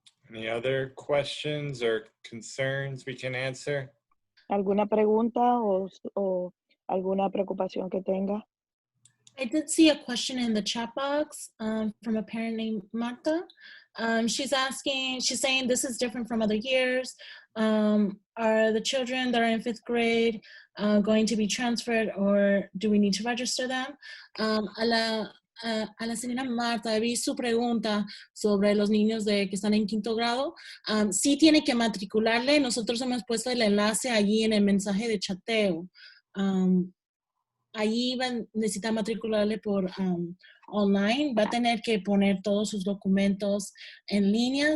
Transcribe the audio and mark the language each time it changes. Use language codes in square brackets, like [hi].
[en] Any other questions or concerns we can answer? [es] ¿Alguna pregunta o alguna preocupación que tenga? [en] I did see a question in the chat box from a parent named Marta. She's saying this is different from other years. Are the children that are in 5th grade going to be transferred, or do we need to register them? [es] A la señora Marta, vi su pregunta sobre los niños que están en 5º grado. Sí tiene que matricularle. Nosotros hemos puesto el enlace allí en el mensaje de chateo. Allí necesita matricularle por online. Va a tener que poner todos sus documentos en línea.